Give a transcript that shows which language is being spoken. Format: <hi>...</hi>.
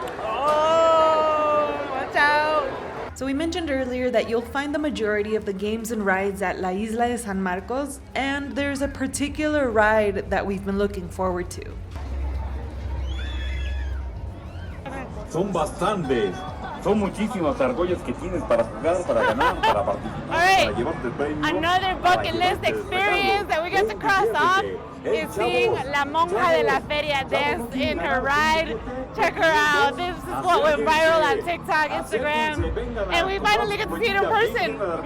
<en>Oh, watch out. So we mentioned earlier that you'll find the majority of the games and rides at La Isla de San Marcos, and there's a particular ride that we've been looking forward to.</en> <es>Son bastantes. Son muchísimas argollas que tienes para jugar, para ganar, para participar, para llevarte el premio.</es> <en>Another bucket list experience that we get to cross off is seeing La Monja de la Feria dance in her ride. Check her out. This is what went viral on TikTok, Instagram, and we finally get to see it in person.</en>